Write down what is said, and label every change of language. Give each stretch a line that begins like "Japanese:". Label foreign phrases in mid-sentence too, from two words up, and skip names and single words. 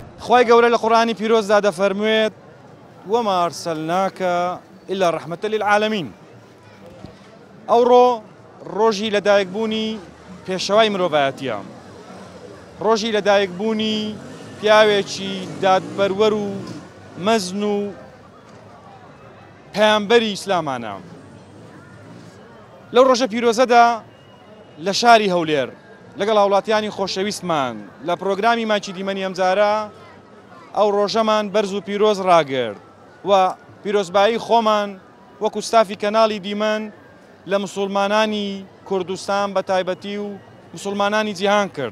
Central Kurdish: خی گەورە لە قورآانی پیرۆزدا دەفەرموێت
Arabic: وما أرسلناك إلا رحمة للعالمين.
Central Kurdish: ئەوڕۆ ڕۆژی لەدایکبوونی پێشەوای مرۆڤایەتیە، ڕۆژی لەدایکبوونی پیاوێکی دادپەروەر و مەزن و پەیامبەری ئیسلامانە. لەو ڕۆژە پیرۆزەدا لە شاری هەولێر لەگەڵ هاوڵاتیانی خۆشەویستمان لە پرۆگرامی ماچی دیمەنی ئەمجارە ئەو ڕۆژەمان بەرز و پیرۆز ڕاگرت و پیرۆزبایی خۆمان وەکو ستافی کەناڵی دیمەن لە مسلمانانی کوردستان بە تایبەتی و مسلمانانی جیهان کرد.